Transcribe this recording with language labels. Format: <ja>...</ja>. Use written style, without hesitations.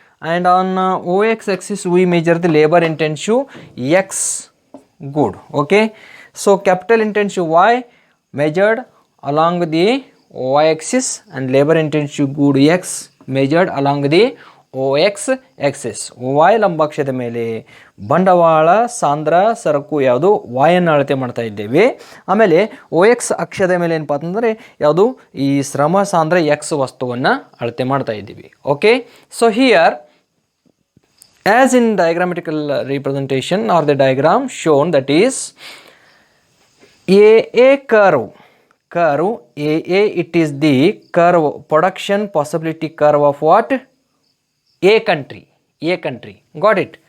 <en>And on OX axis we measure the labor intensive X good. Okay, so capital intensive Y measured along the OY axis and labor intensive good X measured along the OX axis.</en> <kn>Y ಲಂಬಾಕ್ಷದ ಮೇಲೆ ಬಂಡವಾಳ ಸಾಂದ್ರ ಸರಕು ಯಾವುದು Y ಅನ್ನು ಅಳತೆ ಮಾಡ್ತಾ ಇದ್ದೇವೆ. ಆಮೇಲೆ OX ಅಕ್ಷದ ಮೇಲೆ ಏನಪ್ಪ ಅಂತಂದರೆ ಯಾವುದು ಈ ಶ್ರಮ ಸಾಂದ್ರ X ವಸ್ತುವನ್ನು ಅಳತೆ ಮಾಡ್ತಾ ಇದ್ದೀವಿ.</kn> <en>Okay, so here as in diagrammatical representation or the diagram shown, that is AA curve. AA, it is the curve, production possibility curve of what? A country. Got it?</en>